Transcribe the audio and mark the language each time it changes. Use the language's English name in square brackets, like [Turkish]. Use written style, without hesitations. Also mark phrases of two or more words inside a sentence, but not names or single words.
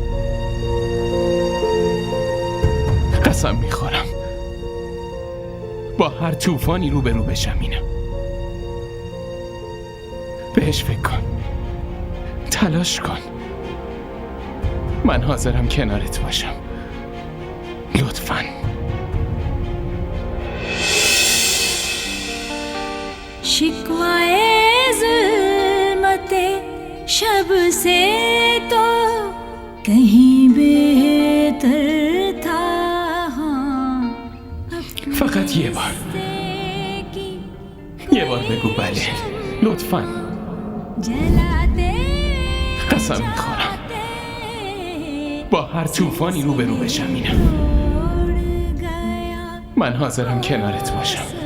[Persian] قسم میخورم با هر طوفانی روبرو بشم مینا. بهش فکر کن، تلاش کن. من حاضرم کنارت باشم. لطفاً. [Urdu] شکوۂ ظلمت شب سے تو کہیں بہتر تھا. [Persian] فقط یه بار بگو بله، لطفاً. قسم میخورم با هر طوفانی روبرو بشم مینا. من حاضرم کنارت باشم.